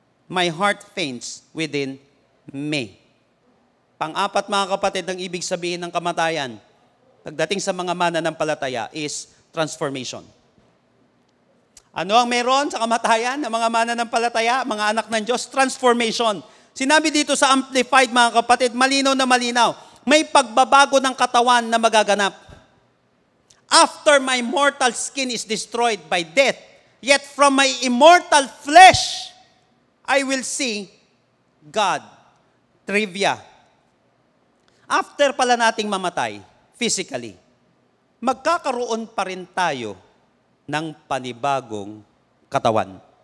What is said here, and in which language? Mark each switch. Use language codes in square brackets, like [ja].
[en] My heart faints within me. [tl] Pang-apat, mga kapatid, ang ibig sabihin ng kamatayan, pagdating sa mga mananampalataya, [en] is transformation. [tl] Ano ang meron sa kamatayan ng mga mananampalataya, mga anak ng Diyos? Transformation. Sinabi dito sa Amplified, mga kapatid, malinaw na malinaw, may pagbabago ng katawan na magaganap. [en] After my mortal skin is destroyed by death, yet from my immortal flesh, I will see God. [tl] Trivia. After pala nating mamatay, physically, magkakaroon pa rin tayo ng panibagong katawan.